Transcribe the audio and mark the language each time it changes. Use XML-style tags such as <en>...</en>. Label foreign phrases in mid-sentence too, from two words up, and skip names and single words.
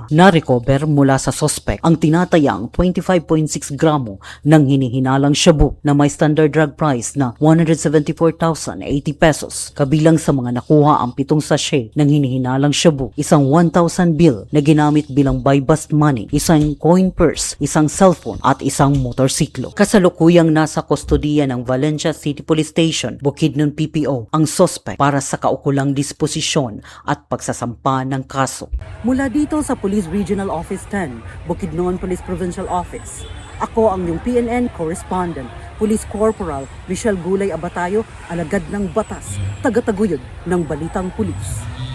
<tl>Na-recover mula sa suspect ang tinatayang 25.6 gramo ng hinihinalang shabu na may</tl> <en>standard drug price</en> <tl>na 174,080 pesos. Kabilang sa mga nakuha ang 7 sachet ng hinihinalang shabu, isang 1,000 bill na ginamit bilang</tl> <en>buy-bust money,</en> <tl>isang coin purse, isang cellphone at isang motorsiklo. Kasalukuyang nasa kustodiya ng Valencia City Police Station, Bukidnon PPO, ang suspect para sa kaukulang disposisyon at pagsasampa ng kaso. Mula dito sa Police Regional Office 10, Bukidnon Police Provincial Office, ako ang iyong PNN Correspondent, Police Corporal Michelle Gulay Abatayo, alagad ng batas, taga-taguyod ng Balitang Pulis.</tl>